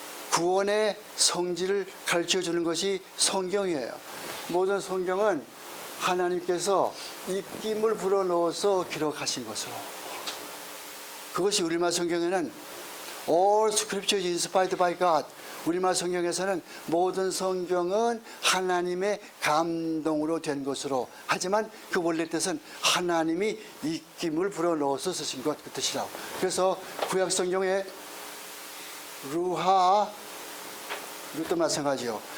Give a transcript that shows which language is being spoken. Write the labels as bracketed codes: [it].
[ko] 구원의 성질을 가르쳐 주는 것이 성경이에요. 모든 성경은 하나님께서 입김을 불어넣어서 기록하신 것으로. 그것이 우리말 성경에는 [en] All Scripture is inspired by God. [ko] 우리말 성경에서는 모든 성경은 하나님의 감동으로 된 것으로. 하지만 그 원래 뜻은 하나님이 입김을 불어넣어서 쓰신 것, 그 뜻이라고. 그래서 구약 성경에 루하, 이것도 마찬가지요.